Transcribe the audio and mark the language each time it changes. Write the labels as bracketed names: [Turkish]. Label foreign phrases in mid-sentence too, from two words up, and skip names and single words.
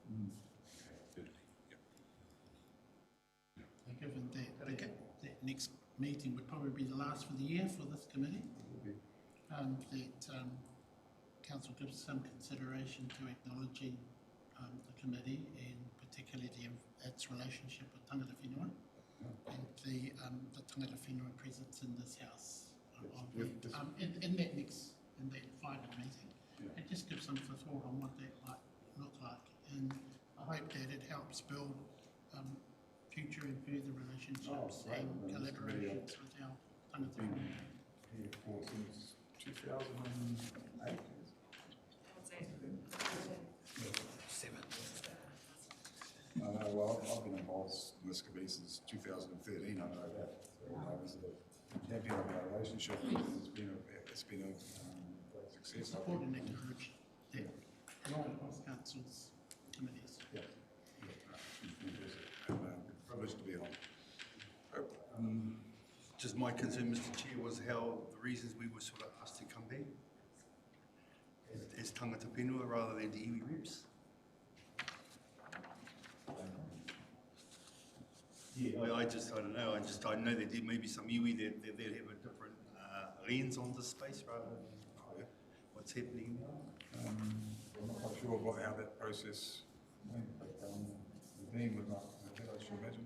[English] Given that next meeting would probably be the last for the year for this committee, Council gives some consideration to acknowledging the committee and particularly its relationship with [Māori] tangata whenua [English] and the [Māori] tangata whenua [English] presence in this house in that final meeting. It just gives some thought on what that might look like, and I hope that it helps build future and further relationships and collaborations with our [Māori] tangata whenua. [English] Here for since 2008. Well, I've been involved in this committee since 2013, I know that. So I was a champion of our relationship. It's been a great success. Support and encourage that right across council's committees. Yeah. Privileged to be on. Just my concern, Mr. Chair, was how the reasons we were sort of asked to come back as [Māori] tangata whenua [English] rather than the iwi reps. Yeah, I don't know. I know that there may be some iwi that have a different lens on this space rather than what's happening now. I'm not quite sure how that process went, but the dean would not, I should imagine.